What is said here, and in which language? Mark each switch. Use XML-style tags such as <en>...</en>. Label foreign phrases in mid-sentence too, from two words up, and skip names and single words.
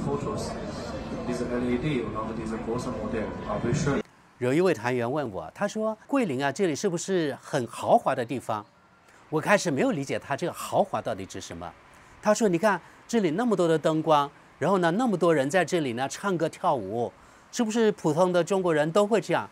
<de>diese LED und auch diese große Modell. Aber schön.</de> <zh>有一位团员问我，他说：“桂林啊，这里是不是很豪华的地方？” 我开始没有理解他这个豪华到底指什么。他说：“你看这里那么多的灯光，然后呢那么多人在这里呢唱歌跳舞，是不是普通的中国人都会这样？”</zh>